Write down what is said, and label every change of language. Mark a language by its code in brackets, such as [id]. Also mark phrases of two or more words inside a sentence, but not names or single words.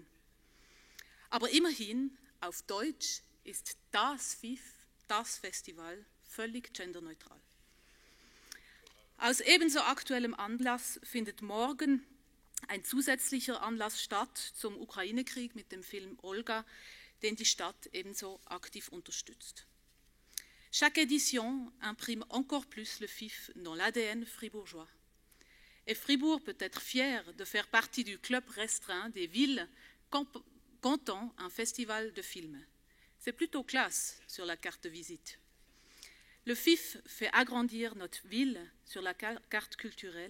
[de] Aber immerhin, auf Deutsch ist das FIF, das Festival, völlig genderneutral. Aus ebenso aktuellem Anlass findet morgen ein zusätzlicher Anlass statt zum Ukraine-Krieg mit dem Film Olga, den die Stadt ebenso aktiv unterstützt. [fr] Chaque édition imprime encore plus le FIF dans l'ADN fribourgeois. Et Fribourg peut être fier de faire partie du club restreint des villes comptant un festival de films. C'est plutôt classe sur la carte de visite. Le FIF fait agrandir notre ville sur la carte culturelle.